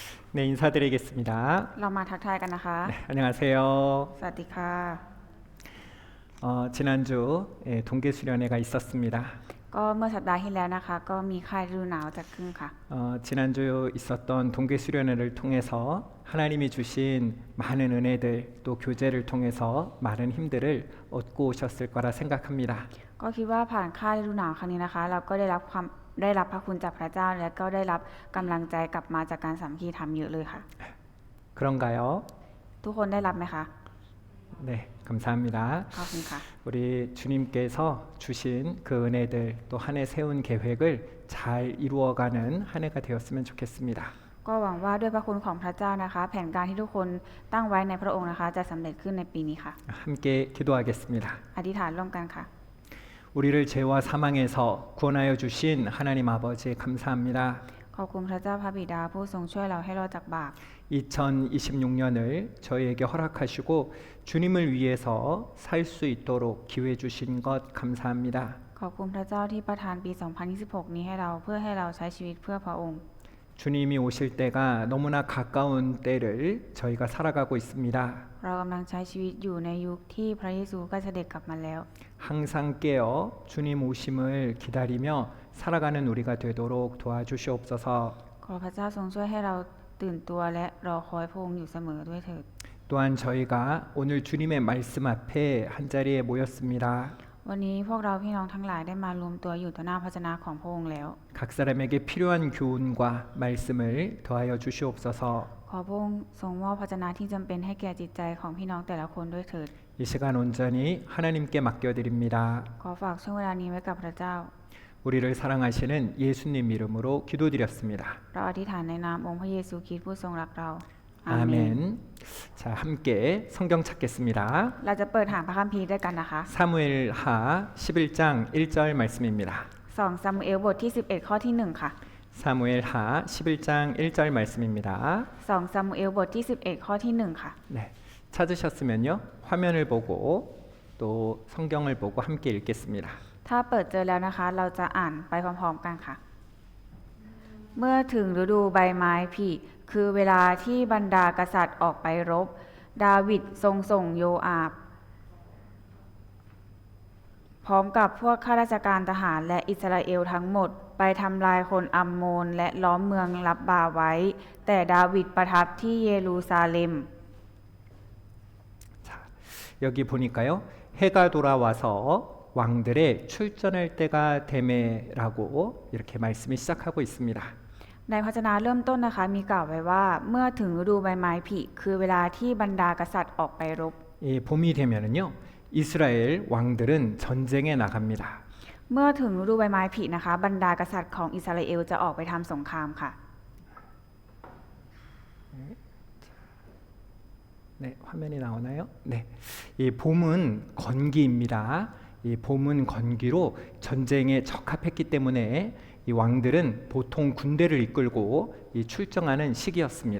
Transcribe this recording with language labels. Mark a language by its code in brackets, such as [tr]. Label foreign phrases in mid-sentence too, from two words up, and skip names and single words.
[ko] 네, 인사드리겠습니다. [th] เรามาทักทายกันนะคะ [ko] 네, 안녕하세요. [th] สวัสดีค่ะ [ko] 지난주 동계 수련회가 있었습니다. [th] ก็เมื่อสัปดาห์ที่แล้วนะคะก็มีค่ายฤดูหนาวจัดขึ้นค่ะ [ko] 지난주 있었던 동계 수련회를 통해서 하나님이 주신 많은 은혜들 또 교제를 통해서 많은 힘들을 얻고 오셨을 거라 생각합니다. [th] ก็คิดว่าผ่านค่ายฤดูหนาวครั้งนี้นะคะเราก็ได้รับพระคุณจากพระเจ้าและก็ได้รับกำลังใจกลับมาจากการสามัคคีธรรมเยอะเลยค่ะ [ko] 그런가요? [th] ทุกคนได้รับไหมคะ [ko] 네, 감사합니다. [th] ขอบคุณค่ะ [ko] 우리 주님께서 주신 그 은혜들 또 한 해 세운 계획을 잘 이루어가는 한 해가 되었으면 좋겠습니다. [th] ก็หวังว่าด้วยพระคุณของพระเจ้านะคะแผนการที่ทุกคนตั้งไว้ในพระองค์นะคะจะสำเร็จขึ้นในปีนี้ค่ะ [ko] 함께 기도하겠습니다. [th] อธิษฐานร่วมกันค่ะ [ko] 우리를 죄와 사망에서 구원하여 주신 하나님 아버지 감사합니다. [th] ขอบคุณพระเจ้าพระบิดาผู้ทรงช่วยเราให้รอดจากบาป [ko] 2026년을 저희에게 허락하시고 주님을 위해서 살 수 있도록 기회 주신 것 감사합니다. [th] ขอบคุณพระเจ้าที่ประทานปี 2026 นี้ให้เราเพื่อให้เราใช้ชีวิตเพื่อพระองค์ [ko] 주님이 오실 때가 너무나 가까운 때를 저희가 살아가고 있습니다. [th] เรากำลังใช้ชีวิตอยู่ในยุคที่พระเยซูใกล้เสด็จกลับมาแล้ว [ko] 항상 깨어 주님 오심을 기다리며 살아가는 우리가 되도록 도와주시옵소서. [th] ขอพระเจ้าทรงช่วยให้เราตื่นตัวและรอคอยพระองค์อยู่เสมอด้วยเถิด [ko] 또한 저희가 오늘 주님의 말씀 앞에 한 자리에 모였습니다. [th] วันนี้พวกเราพี่น้องทั้งหลายได้มารวมตัวอยู่ต่อหน้าพระเจ้าของพระองค์แล้ว [ko] 각 사람에게 필요한 교훈과 말씀을 더하여 주시옵소서. [th] ขอพระองค์ทรงมอบพระเจ้าที่จำเป็นให้แก่จิตใจของพี่น้องแต่ละคนด้วยเถิด [ko] 이 시간 온전히 하나님께 맡겨드립니다. [th] ขอฝากช่วงเวลานี้ไว้กับพระเจ้า [ko] 우리를 사랑하시는 예수님 이름으로 기도드렸습니다. [th] เราอธิษฐานในนามองค์พระเยซูคริสต์ผู้ทรงรักเรา [ko] 아멘. 자, 함께 성경 찾겠습니다. [th] เราจะเปิดหาพระคัมภีร์ด้วยกันนะคะ [ko] 사무엘하 11장 1절 말씀입니다. [th] 2 ซามูเอลบทที่ 11 ข้อที่ 1 ค่ะ [ko] 사무엘하 11장 1절 말씀입니다. [th] 2 ซามูเอลบทที่ 11 ข้อที่ 1 ค่ะ [ko] 네. 찾으셨으면요. 화면을 보고 또 성경을 보고 함께 읽겠습니다. [th] ถ้าเปิดเจอแล้วนะคะเราจะอ่านไปพร้อมๆกันค่ะ เมื่อถึงฤดูใบไม้ผลิคือเวลาที่บรรดากษัตริย์ออกไปรบ ดาวิดทรงส่งโยอาบ พร้อมกับพวกข้าราชการทหารและอิสราเอลทั้งหมดไปทำลายคนอัมโมนและล้อมเมืองรับบาไว้ แต่ดาวิดประทับที่เยรูซาเล็ม [ko] 자, 여기 보니까요. 해가 돌아와서 왕들의 출전할 때가 되매라고 이렇게 말씀이 시작하고 있습니다. [th] ในพระวจนะเริ่มต้นนะคะมีกล่าวไว้ว่าเมื่อถึงฤดูใบไม้ผลิคือเวลาที่บรรดากษัตริย์ออกไปรบ [ko] 이 봄이 되면은요. 이스라엘 왕들은 전쟁에 나갑니다. [th] เมื่อถึงฤดูใบไม้ผลินะคะบรรดากษัตริย์ของอิสราเอลจะออกไปทำสงครามค่ะ [ko] 네, 화면이 나오나요? 네. 이 봄은 건기입니다. 이 봄은 건기로 전쟁에 적합했기 때문에 이 왕들은 보통 군대를 이끌고 이 출정하는 시기였습니다.